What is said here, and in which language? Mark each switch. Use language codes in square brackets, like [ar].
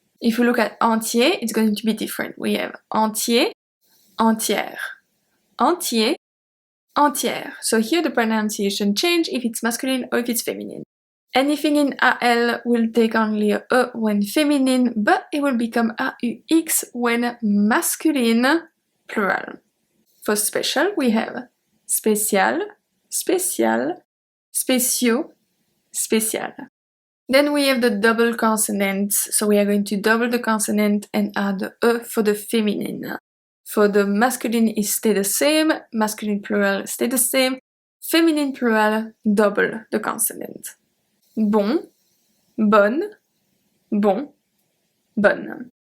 [en] If we look at entier, it's going to be different. We have [fr] entier, entière, entier, entière. [en] So here the pronunciation change if it's masculine or if it's feminine. Anything in AL will take only a E when feminine, but it will become AUX when masculine, plural. For special, we have [fr] spécial, spécial, spéciaux, spécial. [en] Then we have the double consonants, so we are going to double the consonant and add the E for the feminine. For the masculine, it stay the same, masculine plural stay the same, feminine plural double the consonant. [fr] Bon, bonne, bon, bonne.